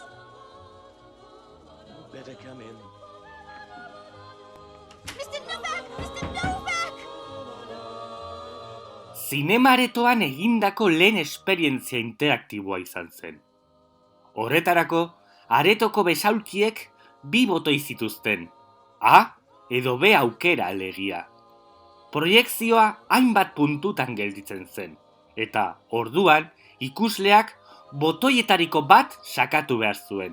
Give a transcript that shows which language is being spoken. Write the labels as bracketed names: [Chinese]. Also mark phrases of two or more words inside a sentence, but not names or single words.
[English] You better come in. Mr. Novak! Mr. Novak! [Basque] Zinema aretoan egindako lehen esperientzia interaktiboa izan zen. Horretarako, aretoko besaulkiek bi botoi zituzten, A edo B aukera alegia. Proiekzioa hainbat puntutan gelditzen zen, eta orduan ikusleak botoietariko bat sakatu behar zuen.